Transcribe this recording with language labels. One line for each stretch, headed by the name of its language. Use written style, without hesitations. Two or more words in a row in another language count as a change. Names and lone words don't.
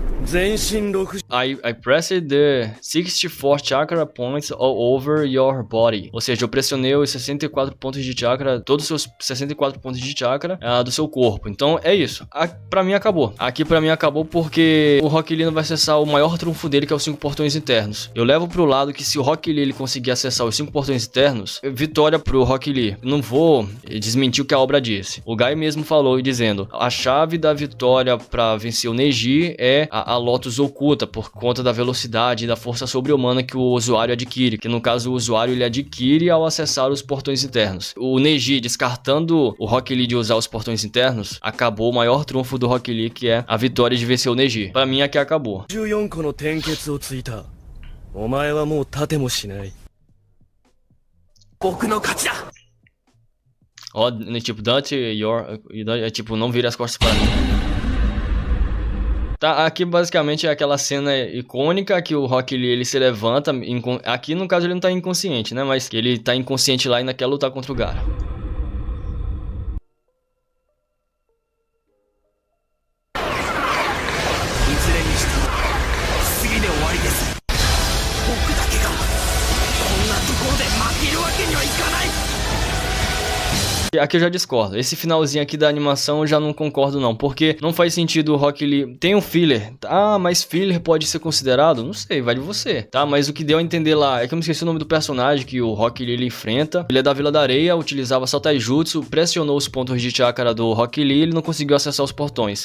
Japanese: 全身60
English: I pressed the 64 chakra points all over your body.
Portuguese: Ou seja, eu pressionei os 64 pontos de chakra, todos os seus 64 pontos de chakra do seu corpo. Então é isso. Pra mim acabou. Aqui pra mim acabou porque o Rock Lee não vai acessar o maior trunfo dele, que é os 5 portões internos. Eu levo pro lado que se o Rock Lee ele conseguir acessar os 5 portões internos, vitória pro Rock Lee. Não vou desmentir o que a obra disse. O Guy mesmo falou dizendo: a chave da vitória pra vencer o Neji é a Lotus oculta, por conta da velocidade e da força sobre-humana que o usuário adquire, que no caso o usuário ele adquire ao acessar os portões internos. O Neji, descartando o Rock Lee de usar os portões internos, acabou o maior trunfo do Rock Lee, que é a vitória de vencer o Neji. Pra mim aqui acabou.
Japanese: 14 個の転結をついた。お前はもう立てもしない。僕の勝ちだ。
Portuguese: Ó, tipo, Dante, é tipo, não vira as costas pra mim. Tá, aqui basicamente é aquela cena icônica que o Rock Lee ele se levanta. Aqui no caso ele não tá inconsciente, né? Mas ele tá inconsciente lá e não quer lutar contra o Gaara.
Japanese: いずれにしても次で終わりです。僕だけがこんなところで負けるわけにはいかない。
Portuguese: Aqui eu já discordo. Esse finalzinho aqui da animação eu já não concordo não, porque não faz sentido o Rock Lee... Tem um filler. Ah, mas filler pode ser considerado? Não sei, vai de você, tá? Mas o que deu a entender lá é que eu me esqueci o nome do personagem que o Rock Lee ele enfrenta. Ele é da Vila da Areia, utilizava só taijutsu, pressionou os pontos de chakra do Rock Lee e ele não conseguiu acessar os portões.